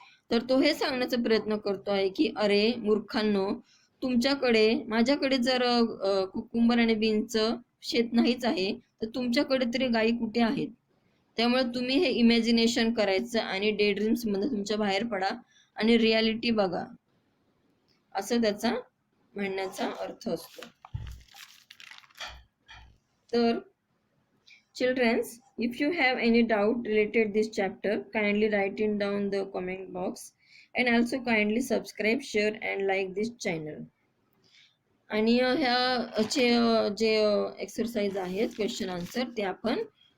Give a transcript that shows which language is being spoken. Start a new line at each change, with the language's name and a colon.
Marathi: तर तो हे सांगण्याचा प्रयत्न करतो आहे की अरे मूर्खांनो, तुमच्याकडे माझ्याकडे जर कुकुंबर आणि बीनचं शेत नाहीच आहे तर तुमच्याकडे तरी गायी कुठे आहेत. त्यामुळे तुम्ही हे इमॅजिनेशन करायचं आणि डे ड्रीम्स मध्ये तुमच्या बाहेर पडा आणि रियालिटी बघा, असं त्याचा म्हणण्याचा अर्थ असतो.
English: तर childrens, if you have any doubt related this chapter, kindly write it down the comment box and also kindly subscribe, share and like this channel.
Marathi: आणि ह्याचे जे एक्सरसाइज आहेत क्वेश्चन आन्सर ते आपण आपल्या पुढच्या व्हिडिओमध्ये कव्हर करणार आहोत, तर तो व्हिडिओ तुम्ही पण